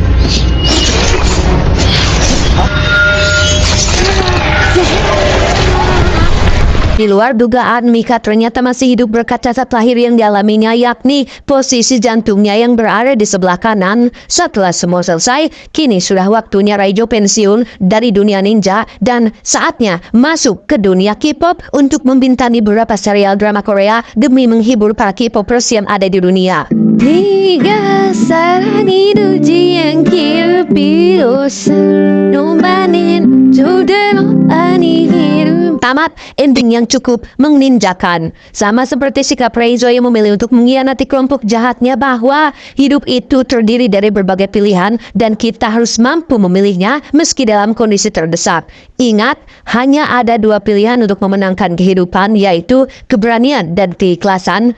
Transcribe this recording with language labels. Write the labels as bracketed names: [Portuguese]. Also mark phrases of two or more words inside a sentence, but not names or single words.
[Indonesian] Di luar dugaan, Mika ternyata masih hidup berkat cacat lahir yang dialaminya, yakni posisi jantungnya yang berada di sebelah kanan. Setelah semua selesai, kini sudah waktunya Raizo pensiun dari dunia ninja dan saatnya masuk ke dunia K-pop untuk membintangi beberapa serial drama Korea demi menghibur para K-popers yang ada di dunia. [Korean] 네가 사랑이 두지 않기를 빌었어 너만은 저대로 아니기를. [Indonesian] Tamat, ending yang cukup menginjakan. Sama seperti sikap Raizo yang memilih untuk mengkhianati kelompok jahatnya, bahwa hidup itu terdiri dari berbagai pilihan dan kita harus mampu memilihnya meski dalam kondisi terdesak. Ingat, hanya ada dua pilihan untuk memenangkan kehidupan, yaitu keberanian dan keikhlasan.